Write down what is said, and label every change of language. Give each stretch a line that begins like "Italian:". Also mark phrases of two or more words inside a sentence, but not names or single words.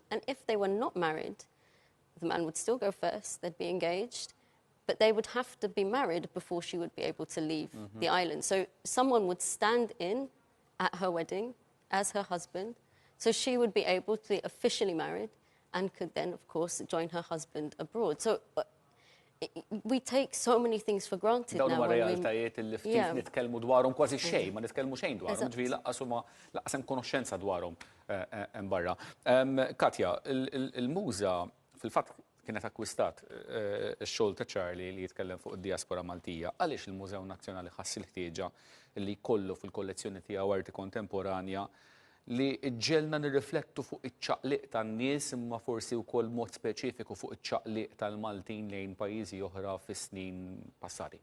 English: And if they were not married, the man would still go first, they'd be engaged, but they would have to be married before she would be able to leave the island. So someone would stand in at her wedding as her husband, so she would be able to be officially married and could then, of course, join her husband abroad. So we take so many things for granted now.
Maltese: Dawn huma realtajiet li ftit nitkellmu dwarhom kważi xejn, ma nitkellmu xejn dwarhom, ġifieri laqqas huma laqqas hemm konoxxenza dwarhom hemm barra. Katja, il-Muża fil-fatt kienet akkwistat ix-xogħol ta' Charlie li jitkellem fuq id-diaspora Maltija. Għaliex il-Mużew Nazzjonali ħass il-ħtieġa li jkollu fil-kollezzjoni tiegħu arti kontemporanja li ġġelna nirriflettu fuq iċ-ċaqliq tan-nies imma forsi wkoll mod speċifiku fuq iċ-ċaqliq tal-Maltin lejn pajjiżi oħra fis-snin passati.